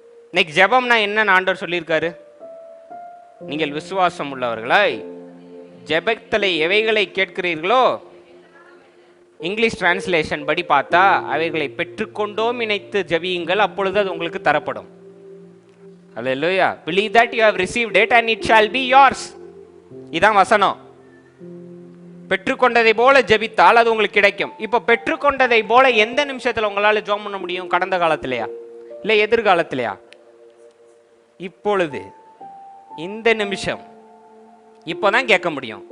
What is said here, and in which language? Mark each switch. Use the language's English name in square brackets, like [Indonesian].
[Tamil] இன்னைக்கு ஜெபம்னா என்னன்னு ஆண்டவர் சொல்லியிருக்காரு? நீங்கள் விசுவாசம் உள்ளவர்களாய் ஜெபத்தில் எவைகளை கேட்கிறீர்களோ, இங்கிலீஷ் டிரான்ஸ்லேஷன் படி பார்த்தா, அவைகளை பெற்றுக்கொண்டோம் நினைத்து ஜெபியுங்கள், அப்பொழுது அது உங்களுக்கு தரப்படும். அல்லேலூயா. [English] Believe that you have received it and it shall be yours. [Tamil] இதான் வசனம். பெற்றுக்கொண்டதை போல ஜெபித்தால் அது உங்களுக்கு கிடைக்கும். இப்போ பெற்றுக்கொண்டதை போல எந்த நிமிஷத்துல உங்களால ஜெபம் பண்ண முடியும்? கடந்த காலத்திலேயா? இல்லை எதிர்காலத்திலையா? இப்பொழுது, இந்த நிமிஷம், இப்போதான் கேட்க முடியும்.